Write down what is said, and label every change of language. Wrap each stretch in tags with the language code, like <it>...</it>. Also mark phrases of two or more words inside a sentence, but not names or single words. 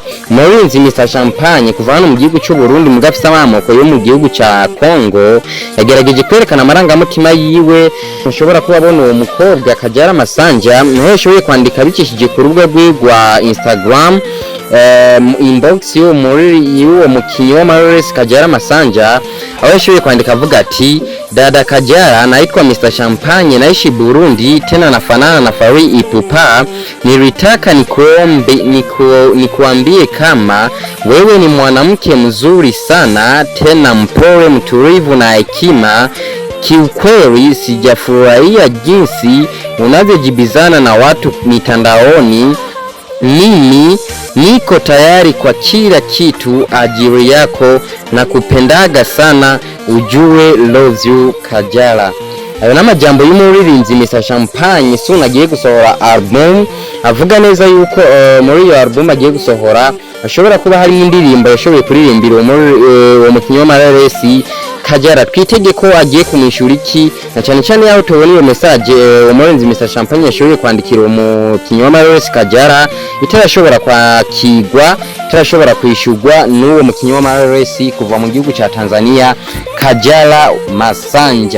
<rn>Umurinzi Mr Champagne kuva hano mu gihugu cy'u Burundi mu gafisa amamoko yo mu gihugu ca Congo yagerageje kwerekana amarangamutima yiwe. Mushobora kubabona uwo mukobwa Kajala Masanja niho yashoboye kwandika bicishije ku rubuga rwe rwa Instagram inbox y'uwo mukinyi wa Marores Kajala Masanja, aho yashoboye kwandika avuga ati:</rn> <sw>dada Kajala, naitwa Mr Champagne, naishi Burundi, tena nafanana na Fally Ipupa. Nilitaka nikuambie kama wewe ni mwanamke mzuri sana, tena mpole, mtulivu na hekima. Kiukweli sijafurahia jinsi unavyojibizana na watu mitandaoni. Mimi niko tayari kwa kila kitu ajili yako na kupendaga sana, ujue</sw> <en>love you</en> <sw>Kajala.</sw> <rn>Ayo n'amajambo y'umuririmbyi Mr Champagne so nagiye gusohora album, avuga neza yuko muri iyo album agiye gusohora ashobora kuba hari indirimbo yashoboye kuririmbira uwo mukinyi wa Marores Kajala. Twitege ko agiye kumwishura iki, na cyane cyane yaho tubona iyo message umurinzi Mr Champagne yashoboye kwandikira umukinyi wa Marores Kajala itarashobora kwakigwa, itarashobora kwishurwa n'uwo mukinyi wa Marores kuva mu gihugu ca Tanzania Kajala Masanja.</rn>